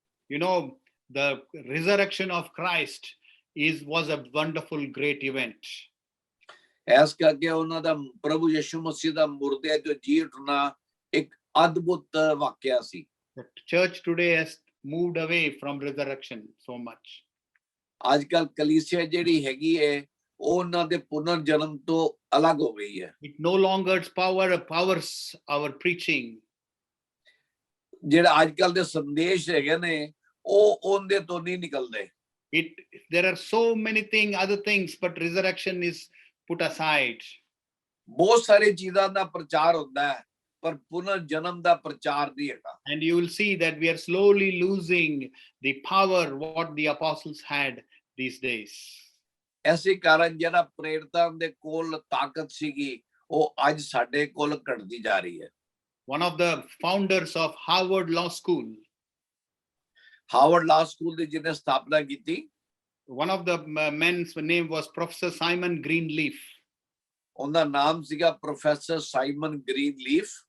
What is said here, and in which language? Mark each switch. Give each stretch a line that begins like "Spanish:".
English: You know, the resurrection of Christ was a wonderful great event.
Punjabi: ਇਸ ਕਰਕੇ ਉਹਨਾਂ ਦਾ ਪ੍ਰਭੂ ਯਿਸੂ ਮਸੀਹ ਦਾ ਮੁਰਦਿਆਂ ਚੋਂ ਜੀ ਉੱਠਣਾ ਇੱਕ ਅਦਭੁਤ ਵਾਕਿਆ ਸੀ।
English: The church today has moved away from resurrection so much.
Punjabi: ਅੱਜ ਕੱਲ ਕਲੀਸਿਆ ਜਿਹੜੀ ਹੈਗੀ ਹੈ ਉਹ ਉਹਨਾਂ ਦੇ ਪੁਨਰ ਜਨਮ ਤੋਂ ਅਲੱਗ ਹੋ ਗਈ ਹੈ।
English: It no longer powers our preaching.
Punjabi: ਜਿਹੜਾ ਅੱਜ ਕੱਲ ਦੇ ਸੰਦੇਸ਼ ਹੈਗੇ ਨੇ ਉਹ ਉਹਦੇ ਤੋਂ ਨਹੀਂ ਨਿਕਲਦੇ।
English: There are so many other things, but resurrection is put aside.
Punjabi: ਬਹੁਤ ਸਾਰੇ ਚੀਜ਼ਾਂ ਦਾ ਪ੍ਰਚਾਰ ਹੁੰਦਾ ਹੈ ਪਰ ਪੁਨਰ ਜਨਮ ਦਾ ਪ੍ਰਚਾਰ ਨਹੀਂ ਹੈਗਾ।
English: And you will see that we are slowly losing the power what the apostles had these days.
Punjabi: ਐਸੇ ਕਾਰਨ ਜਿਹੜਾ ਪ੍ਰੇਰਿਤਾਂ ਦੇ ਕੋਲ ਤਾਕਤ ਸੀਗੀ ਉਹ ਅੱਜ ਸਾਡੇ ਕੋਲ ਘਟਦੀ ਜਾ ਰਹੀ ਹੈ।
English: One of the founders of Harvard Law School,
Punjabi: Harvard ਲਾ ਸਕੂਲ ਦੀ ਜਿਹਨੇ ਸਥਾਪਨਾ ਕੀਤੀ,
English: one of the men's name was Professor Simon Greenleaf.
Punjabi: ਉਹਦਾ ਨਾਮ ਸੀਗਾ ਪ੍ਰੋਫੈਸਰ ਸਾਈਮਨ ਗ੍ਰੀਨਲੀਫ।